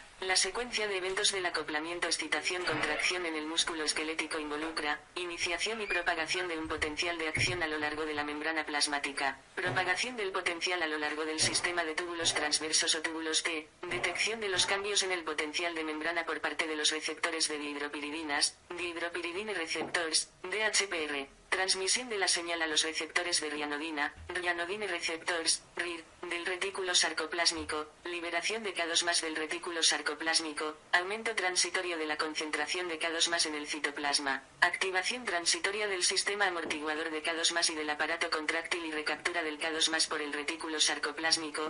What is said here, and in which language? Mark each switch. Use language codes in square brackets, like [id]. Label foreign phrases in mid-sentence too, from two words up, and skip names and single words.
[es] La secuencia de eventos del acoplamiento excitación-contracción en el músculo esquelético involucra iniciación y propagación de un potencial de acción a lo largo de la membrana plasmática, propagación del potencial a lo largo del sistema de túbulos transversos o túbulos T, detección de los cambios en el potencial de membrana por parte de los receptores de dihidropiridinas, [en] dihidropiridine receptors, [es] DHPR, transmisión de la señal a los receptores de rianodina, [en] rianodine receptors, [es] RIR, del retículo sarcoplásmico, liberación de K2+ del retículo sarcoplásmico, aumento transitorio de la concentración de K2+ en el citoplasma, activación transitoria del sistema amortiguador de K2+ y del aparato contráctil y recaptura del K2+ por el retículo sarcoplásmico.